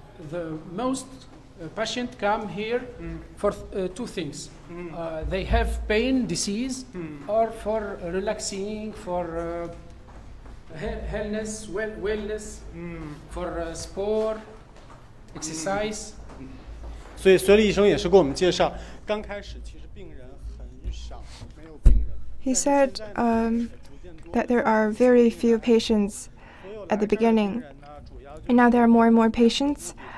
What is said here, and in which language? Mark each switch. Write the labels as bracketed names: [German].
[English] The most patients come here for two things. They have pain, disease, or for relaxing, for wellness, for sport, exercise. [Chinese] 所以孙立医生也是给我们介绍，刚开始其实病人很少，没有病人。 [English] He said that there are very few patients at the beginning, and now there are more and more patients.